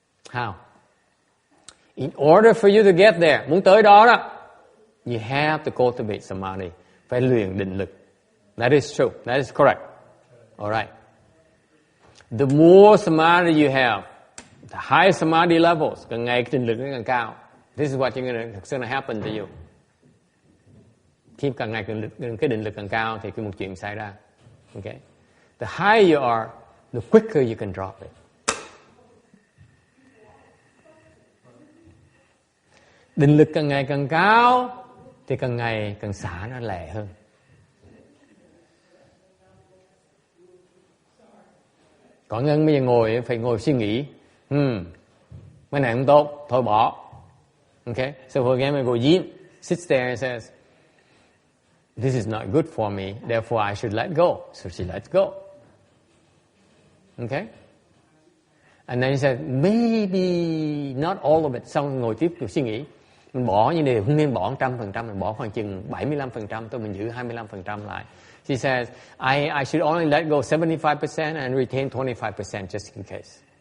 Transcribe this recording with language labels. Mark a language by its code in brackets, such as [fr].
[en] How? In order for you to get there, [vi] muốn tới đó đó, [en] you have to cultivate samadhi. [vi] Phải luyện định lực. [en] That is true. That is correct. All right. The more samadhi you have, the higher samadhi levels, [vi] càng ngày cái định lực nó càng cao. [en] This is what it's going to happen to you. [vi] Khi càng ngày cái định lực càng cao thì một chuyện xảy ra. [en] Okay? The higher you are, the quicker you can drop it. [vi] Định lực càng ngày càng cao thì càng ngày càng xả nó lẹ hơn. Còn Ngân bây giờ ngồi phải ngồi suy nghĩ. Cái này không tốt, thôi bỏ. [en] Okay? So for example, Yin sits there and says, this is not good for me, therefore I should let go. So she lets go. Okay? And then he said, maybe not all of it. [vi] Xong ngồi tiếp tục suy nghĩ. Mình bỏ như điều không nên bỏ 100%, mình bỏ khoảng chừng 75%, tôi mình giữ 25% lại. [en] She says, I should only let go 75% and retain 25% just in case.